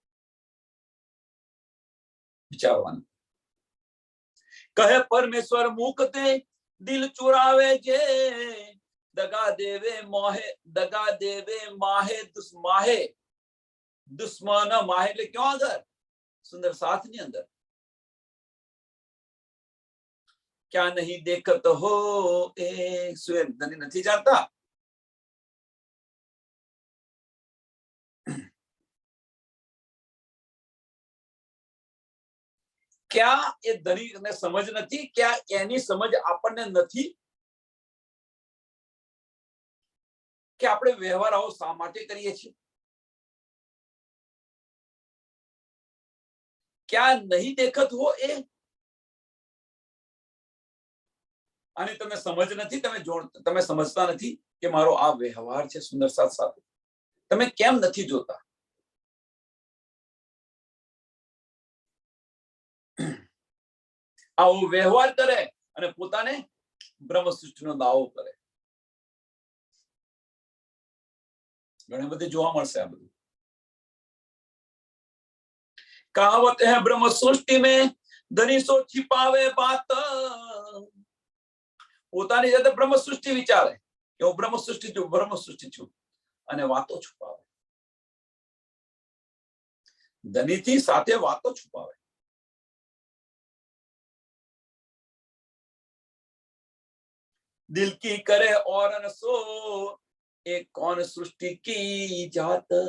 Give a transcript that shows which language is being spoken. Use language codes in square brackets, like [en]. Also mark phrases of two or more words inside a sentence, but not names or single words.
[hi] વિચારવાનું. कहे परमेश्वर मुकते दिल चुरावे जे. दगा देवे माहे दुश्मन माहे. [gu] એટલે ક્યાં અંદર? સુંદર સાથ ની અંદર. [hi] क्या नहीं देखत हो ए स्वयं धनी [gu] નથી જાણતા. क्या એ ધની ને સમજ નથી? क्या એની સમજ આપણને નથી કે આપણે વ્યવહાર આવો શા માટે કરીએ છીએ? [hi] क्या नहीं देखत हो [gu] એ અને તમે સમજ નથી, તમે સમજતા નથી કે મારો આ વ્યવહાર છે સુંદર સાથ સાથે. તમે કેમ નથી જોતા? આવો વ્યવહાર કરે અને પોતાને બ્રહ્મ સૃષ્ટિનો દાવો કરે. ઘણી બધી જોવા મળશે આ બધું. [hi] कहावत हे ब्रह्म सृष्टि में धनी सो छिपावे बात. [gu] પોતાની જાતે બ્રહ્મ સૃષ્ટિ વિચારે કે હું બ્રહ્મ સૃષ્ટિ છું અને વાતો છુપાવે. ધનીથી સાથે વાતો છુપાવે. [hi] दिल की करे और न सो ए कौन सृष्टि की जात.